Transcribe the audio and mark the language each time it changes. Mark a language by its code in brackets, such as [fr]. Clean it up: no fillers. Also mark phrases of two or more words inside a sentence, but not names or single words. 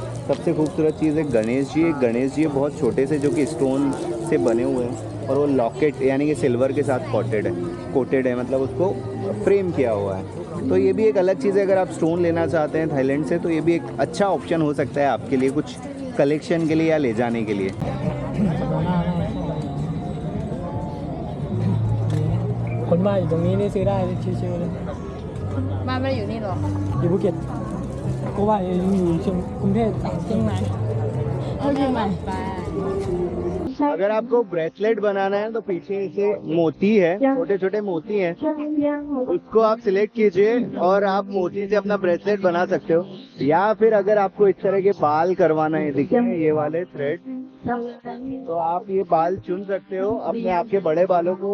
[hi] सबसे खूबसूरत चीज़ है गणेश जी। गणेश जी बहुत छोटे से, जो कि स्टोन से बने हुए हैं, और वो लॉकेट यानी कि सिल्वर के साथ कोटेड है, मतलब उसको फ्रेम किया हुआ है। तो ये भी एक अलग चीज़ है, अगर आप स्टोन लेना चाहते हैं थाईलैंड से, तो ये भी एक अच्छा ऑप्शन हो सकता है आपके लिए, कुछ कलेक्शन के लिए या ले जाने के लिए। [th] คนบ้านอยู่ตรงนี้นี่ซื้อได้ชิวๆเลย บ้านไม่ได้อยู่นี่หรอ อยู่ภูเก็ตก็ว่าอยู่เชียงกรุงเทพเชียงใหม่ เอาที่ใหม่ไป [hi] अगर आपको ब्रेसलेट बनाना है तो पीछे से मोती है, छोटे छोटे मोती हैं, उसको आप सिलेक्ट कीजिए और आप मोती से अपना ब्रेसलेट बना सकते हो। या फिर अगर आपको इस तरह के बाल करवाना है, देखिए ये वाले थ्रेड, तो आप ये बाल चुन सकते हो अपने आपके बड़े बालों को।